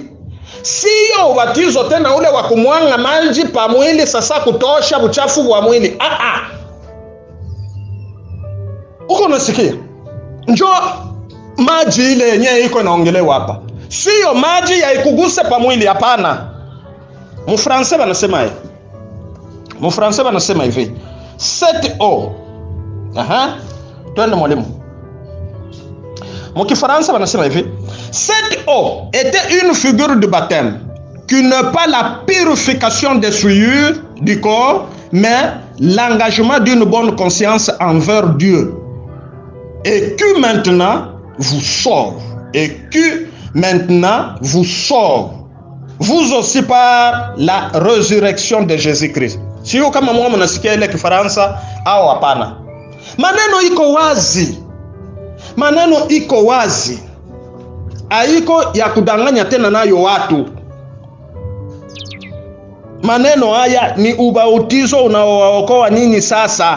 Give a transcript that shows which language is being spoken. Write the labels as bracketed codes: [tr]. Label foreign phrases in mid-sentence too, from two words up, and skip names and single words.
[sw] Sio ubatizo tena ule wa kumwanga maji pa mwili sasa kutosha uchafu wa mwili. Uko unasikia? Njoo maji ile yenyewe iko naongelewa hapa. Sio maji ya ikuguse pa mwili, hapana. Mfrançais banasema hivi. Mfrançais banasema hivi. [fr] Cette eau. [sw] Twende mwalimu. Mkifaransa banasema hivi. [fr] Cette eau était une figure de baptême qui n'est pas la purification des souillures du corps, mais l'engagement d'une bonne conscience envers Dieu. Et que maintenant vous sauve. Et que maintenant vous sauve. vous aussi par la résurrection de Jésus-Christ. [sw] Sio kama mwa mnasikia ile Kifaransa au hapana. Maneno iko wazi. Maneno iko wazi. Haiko ya kudanganya tena nayo watu. Maneno haya ni ubatizo unaookoa nini sasa.